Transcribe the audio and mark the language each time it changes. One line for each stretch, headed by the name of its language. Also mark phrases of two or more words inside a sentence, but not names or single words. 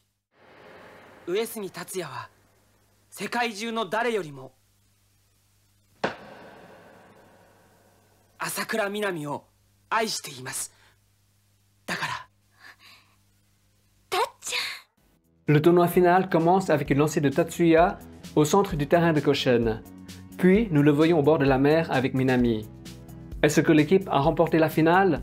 Japanese: 上杉達也は世界中の誰よりも朝倉みなみを愛しています。だから。たっちゃん。
French: Le tournoi final commence avec une lancée de Tatsuya au centre du terrain de Koshien. Puis, nous le voyons au bord de la mer avec Minami. Est-ce que l'équipe a remporté la finale?